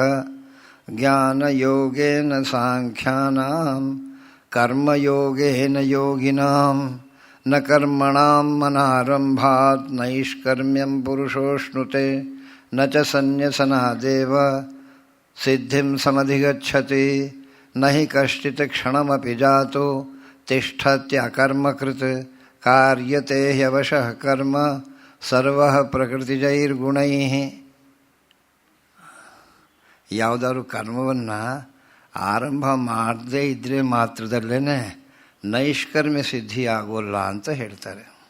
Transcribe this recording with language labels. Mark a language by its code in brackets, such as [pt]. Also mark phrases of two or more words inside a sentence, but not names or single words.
[sa] ಜ್ಞಾನಯೋಗೇನ ಸಾಂಖ್ಯಾನಾಂ ಕರ್ಮಯೋಗೇನ ಯೋಗಿನಾಂ ನ ಕರ್ಮಣಾಂ ಅನಾರಂಭಾತ್ ನೈಷ್ಕರ್ಮ್ಯಂ ಪುರುಷೋಷ್ಣುತೆ ನ ಚ ಸನ್ಯಸನಾದೇವ ಸಿದ್ಧಿಂ ಸಮಧಿಗಚ್ಚತಿ ನ ಹಿ ಕಶ್ಚಿತ್ ಕ್ಷಣಮಪಿ ಜಾತೋ ತಿಷ್ಠತ್ಯಕರ್ಮಕೃತ್ ಕಾರ್ಯತೆ ಹ್ಯವಶಃ ಕರ್ಮ ಸರ್ವಃ ಪ್ರಕೃತಿಜೈರ್ಗುಣೈಃ. [kn] ಯಾವುದಾದ್ರು ಕರ್ಮವನ್ನು ಆರಂಭ ಮಾಡದೇ ಇದ್ದರೆ ಮಾತ್ರದಲ್ಲೇ ನೈಷ್ಕರ್ಮ್ಯ ಸಿದ್ಧಿ ಆಗೋಲ್ಲ ಅಂತ ಹೇಳ್ತಾರೆ.